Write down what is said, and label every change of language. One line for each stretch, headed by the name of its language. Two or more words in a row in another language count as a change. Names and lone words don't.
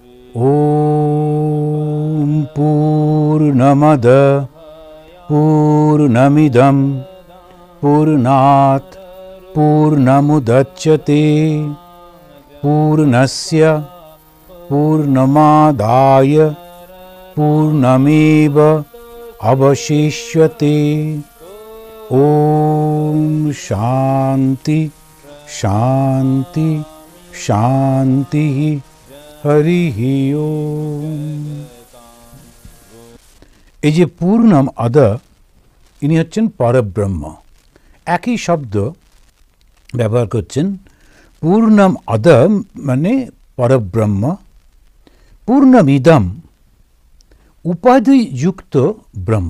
Sanskrit: ॐ पूर्णमद पूर्णमिदं पूर्णात् पूर्णमुदच्यते पूर्णस्य पूर्णमादाय पूर्णमेव अवशिष्यते। ॐ शान्ति शान्ति शान्तिः। হরিঃ ওম।
Bangla: এই যে
Sanskrit: পূর্ণম আদ,
Bangla: ইনি হচ্ছেন পরব্রহ্ম। একই শব্দ ব্যবহার করছেন।
Sanskrit: পূর্ণম আদ
Bangla: মানে পরব্রহ্ম, পূর্ণমিদম উপাধিযুক্ত ব্রহ্ম।